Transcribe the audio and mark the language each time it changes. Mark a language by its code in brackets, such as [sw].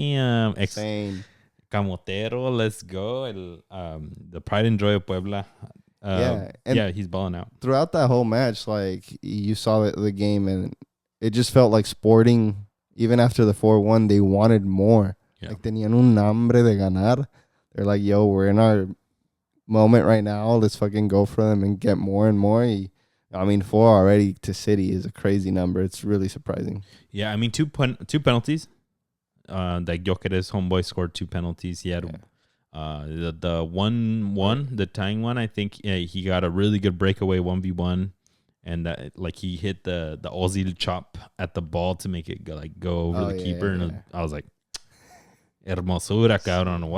[en] Damn. Insane. Camotero, let's go. The pride and joy of Puebla. He's balling out. Throughout that whole match, like, you saw the game, and it just felt like Sporting, even after the 4-1, they wanted more. Yeah. Like, [es] tenían un hambre de ganar. [en] They're like, yo, we're in our moment right now. Let's fucking go for them and get more and more. I mean, 4 already to City is a crazy number. It's really surprising. Yeah, I mean, two penalties. Like, Gyökeres, homeboy, scored 2 penalties. He had... Yeah. The 1-1, the tying one, I think he got a really good breakaway 1v1, and that like he hit the Ozil chop at the ball to make it go over the keeper, and I was like, [es] hermosura, cabrón!